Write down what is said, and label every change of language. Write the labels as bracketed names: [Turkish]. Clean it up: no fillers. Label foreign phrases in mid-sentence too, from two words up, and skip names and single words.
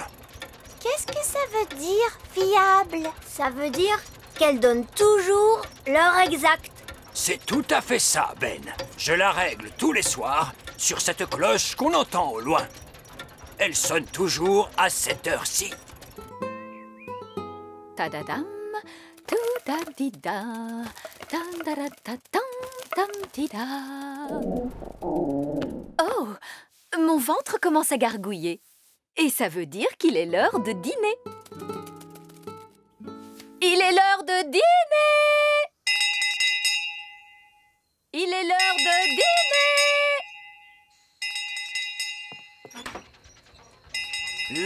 [French] Qu'est-ce que ça veut dire, fiable? Ça veut dire qu'elle donne toujours l'heure exacte. C'est tout à fait ça, Ben. Je la règle tous les soirs sur cette cloche qu'on entend au loin. Elle sonne toujours à cette heure-ci. Ta-da-dam, tout-da-di-da, tam-da-da-da-dam, tam-di-da. Oh, mon ventre commence à gargouiller. Et ça veut dire qu'il est l'heure de dîner. Il est l'heure de dîner! Il est l'heure de dîner!